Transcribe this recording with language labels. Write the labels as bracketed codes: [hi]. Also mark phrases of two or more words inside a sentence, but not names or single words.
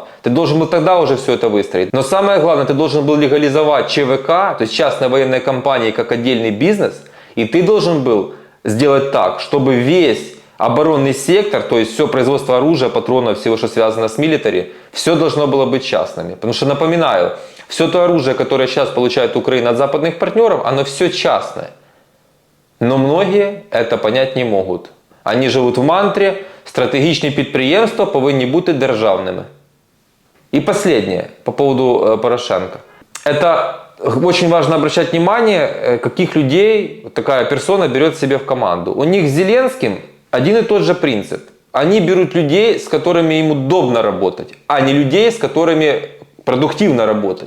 [ru] Ты должен был тогда уже все это выстроить. Но самое главное, ты должен был легализовать ЧВК, то есть частные военные компании, как отдельный бизнес, и ты должен был сделать так, чтобы весь оборонный сектор, то есть все производство оружия, патронов, всего, что связано с милитари, все должно было быть частными. Потому что, напоминаю, все то оружие, которое сейчас получает Украина от западных партнеров, оно все частное. Но многие это понять не могут. Они живут в мантре, [uk] стратегічні підприємства повинні бути державними. [ru] И последнее по поводу Порошенко. Это очень важно обращать внимание, каких людей такая персона берет себе в команду. У них с Зеленским один и тот же принцип. Они берут людей, с которыми им удобно работать, а не людей, с которыми продуктивно работать.